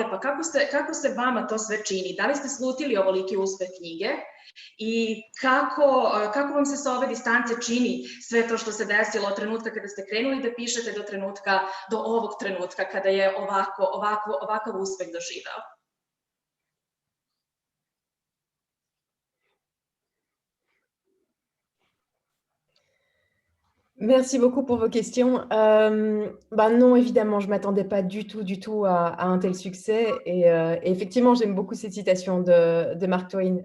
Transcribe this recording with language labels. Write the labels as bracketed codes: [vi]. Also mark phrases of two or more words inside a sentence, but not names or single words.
[sr] Pa kako se vama to sve čini? Da li ste slutili ovoliki uspeh knjige? I kako vam se sa ove distance čini sve to što se desilo od trenutka kada ste krenuli da pišete do ovog trenutka kada je ovakav uspeh doživeo? [fr] Merci beaucoup pour vos questions. Non, évidemment, je ne m'attendais pas du tout à un tel succès. Et effectivement, j'aime beaucoup cette citation de Mark Twain.